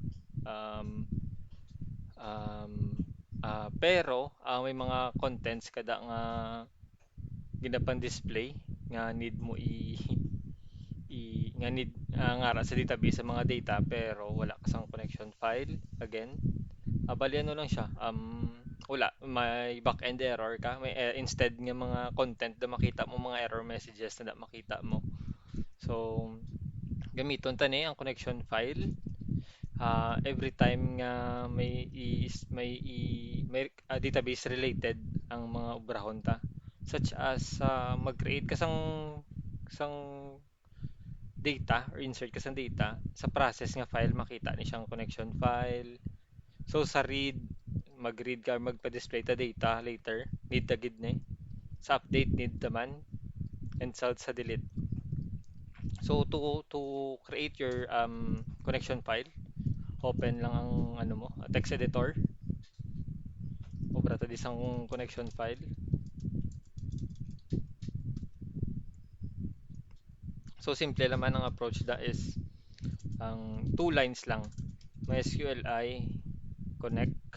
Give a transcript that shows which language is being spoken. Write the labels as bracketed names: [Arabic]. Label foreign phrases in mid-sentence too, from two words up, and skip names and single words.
[Hiligaynon] Um, um, pero may mga contents kada nga ginapang display nga need mo nga need ngara sa database sa mga data pero wala ka sang [English] connection file again. [Hiligaynon] Bali ano lang siya, wala, may [English] back-end error [Hiligaynon] ka, may instead nga mga content na makita mo, mga [English] error messages [Hiligaynon] na makita mo. So, gamiton tani ang [English] connection file. Every time [Hiligaynon] nga may [English] database related [Hiligaynon] ang mga obrahon ta. [English] Such as [Hiligaynon] mag-create ka sang data or insert ka sang data sa process nga file makita ni siyang [English] connection file. [Hiligaynon] So sa read, mag-read ka magpa-display ta data later, need ta gid ni. Sa update need naman and sa delete. [English] So to create your connection file, open [Hiligaynon] lang ang ano mo, [English] text editor. [Hiligaynon] Obra ta di sang [English] connection file. So simple [Hiligaynon] naman ang approach da is ang [English] two lines [Hiligaynon] lang. [English] MySQLi connect